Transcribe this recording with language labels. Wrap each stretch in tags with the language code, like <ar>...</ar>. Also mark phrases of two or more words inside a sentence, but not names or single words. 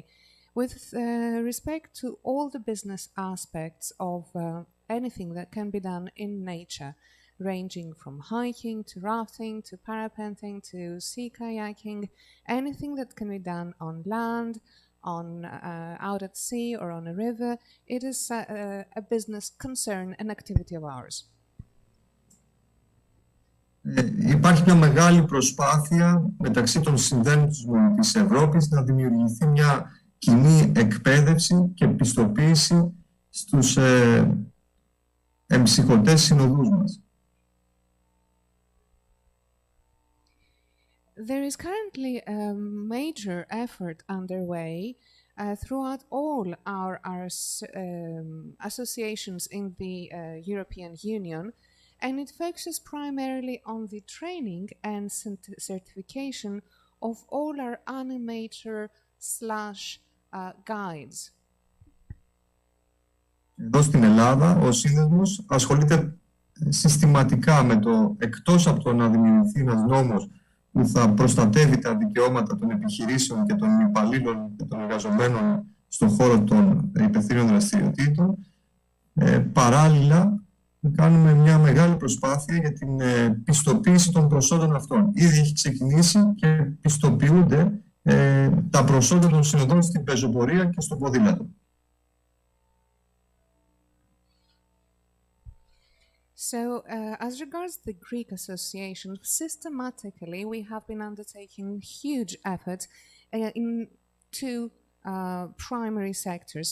<en>With respect to all the business aspects of anything that can be done in nature, ranging from hiking to rafting to parapenting to sea kayaking, anything that can be done on land, out at sea or on a river, it is a business concern and activity of ours.</en> <el>Υπάρχει μια μεγάλη προσπάθεια μεταξύ των συνδέσμων της Ευρώπης να δημιουργηθεί μια κοινή εκπαίδευση και πιστοποίηση στους εμψυχωτές συνοδούς μας.</el> <en>There is currently a major effort underway throughout all our associations in the European Union, and it focuses primarily on the training and certification of all our animator/guides.</en> <el>Εδώ στην Ελλάδα, ο Σύνδεσμος ασχολείται συστηματικά με το, εκτός από το να δημιουργηθεί ένας νόμος που θα προστατεύει τα δικαιώματα των επιχειρήσεων και των υπαλλήλων και των εργαζομένων στον χώρο των υπευθύνων δραστηριοτήτων, παράλληλα κάνουμε μια μεγάλη προσπάθεια για την πιστοποίηση των προσόντων αυτών. Ήδη έχει ξεκινήσει και πιστοποιούνται τα προσόντα των συνοδών στην πεζοπορία και στο ποδήλατο.</el> <en>So, as regards the Greek Association, systematically we have been undertaking huge efforts in 2 primary sectors.</en>